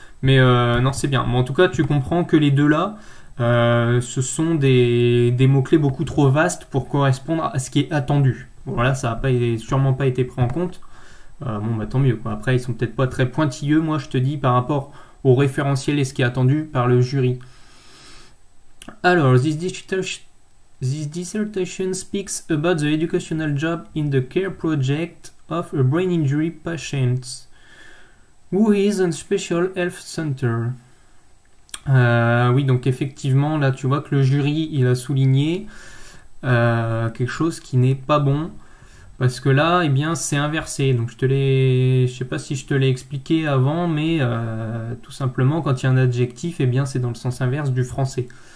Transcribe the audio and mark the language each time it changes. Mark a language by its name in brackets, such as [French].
[French] Mais non, c'est bien. Bon, en tout cas, tu comprends que les deux là, ce sont des mots-clés beaucoup trop vastes pour correspondre à ce qui est attendu. Bon, voilà, ça n'a sûrement pas été pris en compte. Tant mieux, quoi. Après, ils sont peut-être pas très pointilleux, moi je te dis, par rapport au référentiel et ce qui est attendu par le jury. Alors, [English] this digital This dissertation speaks about the educational job in the care project of a brain injury patient who is in special health center. [French] Oui, donc effectivement, là tu vois que le jury il a souligné quelque chose qui n'est pas bon. Parce que là, eh bien, c'est inversé. Donc, je sais pas si je te l'ai expliqué avant, mais tout simplement, quand il y a un adjectif, eh bien, c'est dans le sens inverse du français.